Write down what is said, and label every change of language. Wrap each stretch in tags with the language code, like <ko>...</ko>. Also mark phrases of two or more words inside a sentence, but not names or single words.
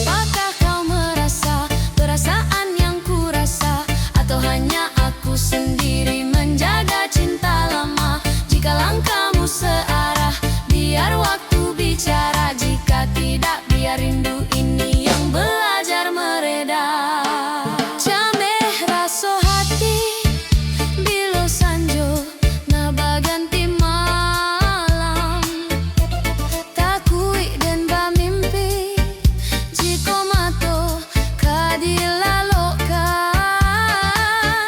<id>Apakah kau merasa perasaan yang ku rasa, atau hanya aku sendiri menjaga cinta lama? Jika langkahmu searah, biar waktu bicara. Jika tidak, biar rindu ini yang belajar mereda.</id> <min>Jameh raso hati bilo sanjo na baganti malam. Takui dan bamimpi jiko mato kadilalokan.</min>